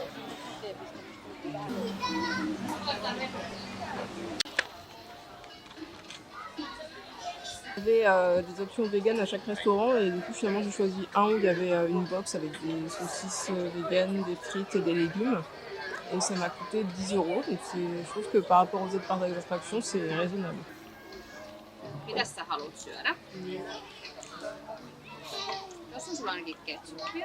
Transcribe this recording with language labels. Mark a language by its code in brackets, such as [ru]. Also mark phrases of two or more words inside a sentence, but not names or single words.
[fr] Il y avait des options vegan à chaque restaurant et du coup finalement j'ai choisi un où il y avait une box avec des saucisses vegan, des frites et des légumes. Et ça m'a coûté 10 euros. Donc je trouve que par rapport aux autres parcs d'attraction, c'est raisonnable. [fi] Mitä sä haluat syödä? Jos on sulla ainakin ketsuppia.